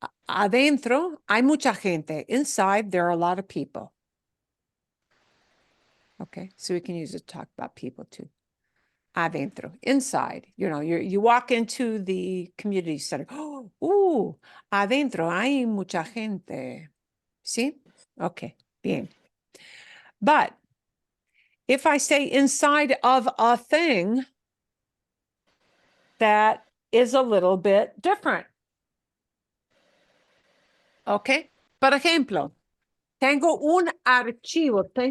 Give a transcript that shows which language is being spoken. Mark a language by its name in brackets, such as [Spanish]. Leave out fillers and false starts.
[Spanish] Adentro hay mucha gente. [English] Inside, there are a lot of people. Okay, so we can use it to talk about people too. Adentro, inside, you walk into the community center. [Spanish] Adentro hay mucha gente. [English] See? Okay, bien. But if I say inside of a thing, that is a little bit different. Okay? [Spanish] Por ejemplo, tengo un archivo.